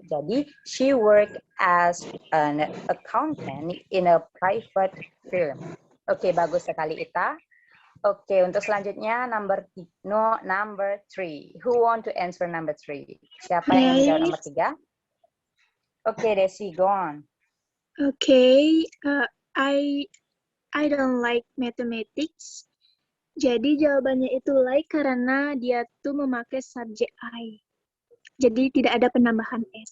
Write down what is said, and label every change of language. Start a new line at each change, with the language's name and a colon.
Indonesian: Jadi
English: she work as an accountant in a private firm.
Indonesian: Oke, bagus sekali Ita. Oke, untuk selanjutnya
English: number 3. Who want to answer number 3?
Indonesian: Siapa yang menjawab nomor 3? Oke, Desi,
English: go on. Okay, I don't like mathematics.
Indonesian: Jadi jawabannya itu like karena dia tuh memakai subjek I. Jadi tidak ada penambahan S.